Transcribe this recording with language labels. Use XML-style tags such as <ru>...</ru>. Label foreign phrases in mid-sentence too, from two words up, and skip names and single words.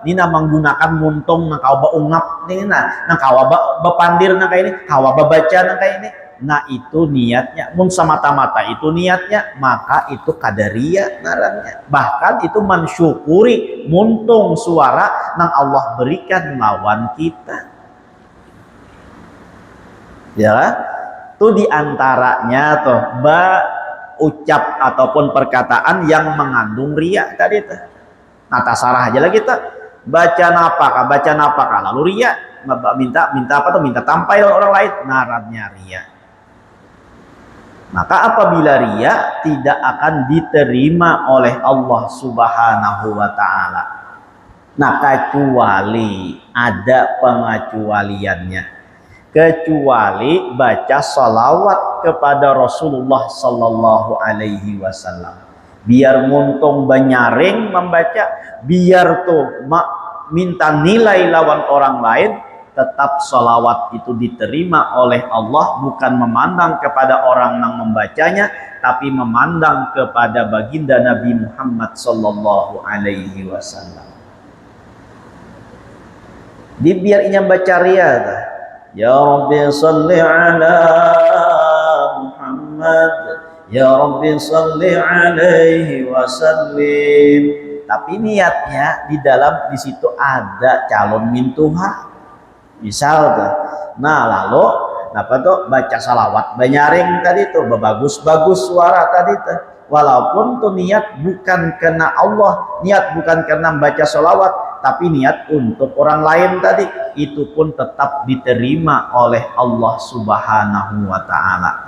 <bjn>Nina menggunakan muntung nang kawa ungap nih nah, nang kawa bepandir nang kayak ini, kawa babaca nang kayak ini. Nah, itu niatnya. Mun semata-mata itu niatnya, maka itu kadaria narannya. Bahkan itu mensyukuri muntung suara nang Allah berikan lawan kita. Ya, itu diantaranya tuh ucap ataupun perkataan yang mengandung riya tadi tuh. Nah, tasarah aja lah kita baca napakah lalu riya minta apa tuh, minta tampai orang lain, narannya riya.</bjn> <id>Maka apabila riya tidak akan diterima oleh Allah</id> <ar>Subhanahu wa taala.</ar> <id>Nah, kecuali ada pengecualiannya. Kecuali baca salawat kepada Rasulullah</id> <ar>sallallahu alaihi wasallam.</ar> <bjn>Biar muntung banyaring membaca, biar tuh minta nilai lawan orang lain, tetap salawat itu diterima oleh Allah,</bjn> <id>bukan memandang kepada orang yang membacanya, tapi memandang kepada baginda Nabi Muhammad</id> <ar>sallallahu alaihi wasallam.</ar> <bjn>Di biar inya baca ria tah.</bjn> <ar>Ya Rabbi salli ala Muhammad, ya Rabbi salli alaihi wasallim.</ar> <id>Tapi niatnya di situ ada calon mintuha.</id> <bjn>Misal tuh. Nah, lalu apa tuh baca salawat banyaring tadi tuh bagus-bagus suara tadi tuh.</bjn> <id>Walaupun tuh niat bukan karena Allah, niat bukan karena baca salawat, tapi niat untuk orang lain tadi, itu pun tetap diterima oleh Allah</id> <ar>Subhanahu wa taala.</ar>